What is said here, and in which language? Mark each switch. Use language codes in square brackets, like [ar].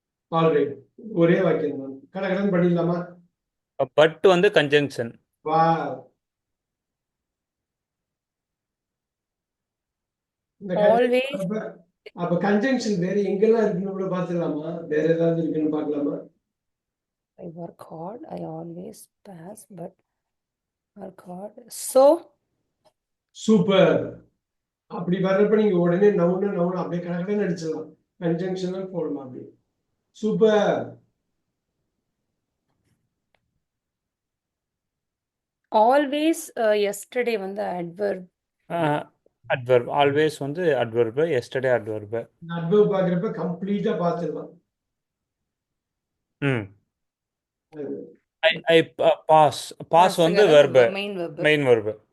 [ta] Alright, ஒரே வாக்கியம் தான், கடகடன்னு பண்ணிடலாமா? [en] But வந்து conjunction. [ta] வா, இந்த [en] Always. [ta] அப்ப கன்ஜங்ஷன் வேற எங்கெல்லாம் இருக்குன்னு கூட பாத்துக்கலாமா? வேற ஏதாவது இருக்குன்னு பார்க்கலாமா? [en] I work hard. I always pass, but work hard. So. [ta] Super. அப்படி வர்றப்ப நீங்க உடனே நவுன அப்படியே கடகடன்னு அடிச்சிடலாம். கன்ஜங்ஷன் போடலாம் அப்படி. சூப்பர். [en] Always yesterday வந்து adverb. Adverb. Always வந்து adverb, yesterday adverb. [ta] அட்வர்ப் பார்க்குறப்ப கம்ப்ளீட்டா பார்த்துடலாம். [en] I pass வந்து verb, Main verb. Main verb.